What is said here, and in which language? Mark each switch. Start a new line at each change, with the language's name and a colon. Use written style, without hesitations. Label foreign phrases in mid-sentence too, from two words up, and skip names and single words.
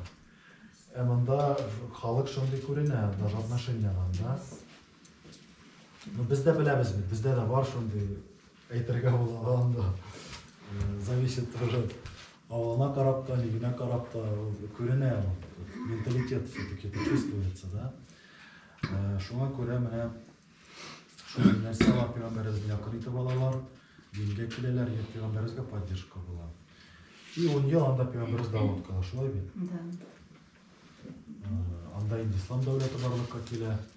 Tatar: Анда халык шундый күренә, даже отношениялар, да. Ну бездә беләбез бит, бездә дә бар шундый әйтергә була анда.
Russian: Зависит тоже
Tatar: авылына карап та, нигенә карап та күренә,
Russian: менталитет все-таки чувствуется, да.
Tatar: Шуңа күрә менә шундый нәрсәләр Пәйгамбәребезгә якын итеп алалар, дингә киләләр, Пәйгамбәребезгә поддержка була. И 10 ел анда Пәйгамбәребез дават кыла, шулай бит?
Russian: Да.
Tatar: Анда инде ислам дәүләте барлыкка килә.